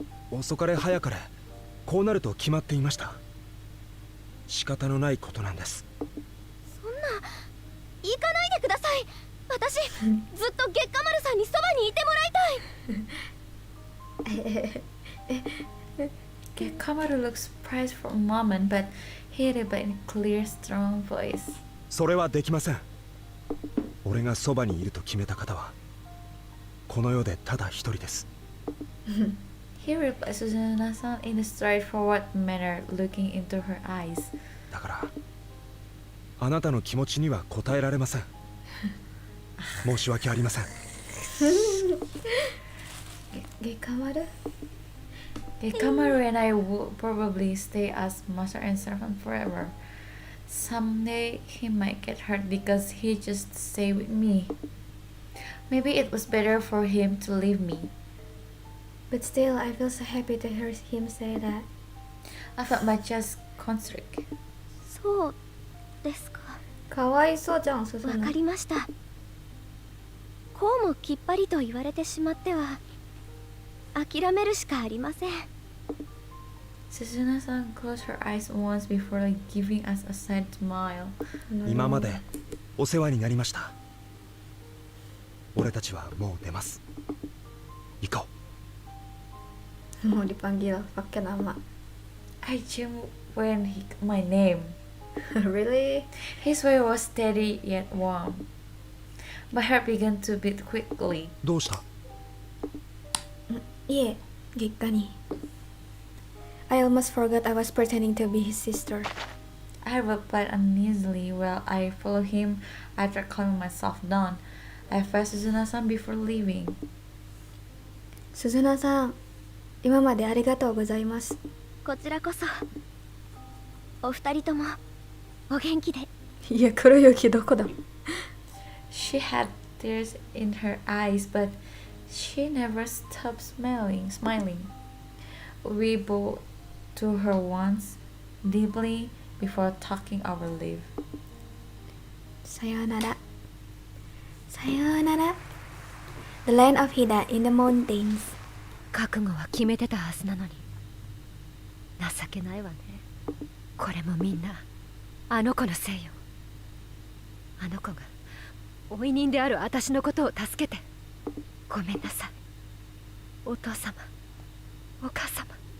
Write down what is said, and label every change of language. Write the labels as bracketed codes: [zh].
[ja] 遅かれ早かれこうなると決まっていました。仕方のないことなんです。そんな行かないでください。私ずっと月下丸さんにそばにいてもらいたい。 [en] Gekkamaru looked surprised for a moment, but he replied in a clear, strong voice. [ja] それはできません。俺がそばにいると決めた方はこの世でただ一人です。 [en] He replied Susanna-san in a straightforward manner, looking into her eyes. [ja] だからあなたの気持ちには応えられません。申し訳ありません。 [en] Gekkamaru? Gekkamaru and I will probably stay as master and servant forever. Someday he might get hurt because he just stay with me. Maybe it was better for him to leave me. But still, I feel so happy to hear him say that. I felt Bacha's constrict. [ja] そうですか。かわいそうじゃん、スズナ。わかりました。こうもきっぱりと言われてしまっては諦めるしかありません。 [en] Susanna-san closed her eyes once before giving us a sad smile. [ja] 今までお世話になりました。俺たちはもう出ます。行こう。 [id] Mau dipanggil pakai nama. [en] I jumped when he called my name. Really? His voice was steady yet warm. My heart began to beat quickly. [ja] どうした？いえ、月下に。 [en] I almost forgot I was pretending to be his sister. I replied uneasily while I followed him after calming myself down. I faced Suzuna-san before leaving. [ja] 鈴菜さん、今までありがとうございます。こちらこそ。お二人ともお元気で。いや、黒雪どこだ？ [en] She had tears in her eyes, but she never stopped smiling. We bowed to her once, deeply, before taking our leave. [ja] さようなら。さようなら。 [en] The land of Hida in the mountains. [ja] 覚悟は決めてたはずなのに。情けないわね。これもみんなあの子のせいよ。あの子が追い人である私のことを助けてごめんなさい。お父様、お母様。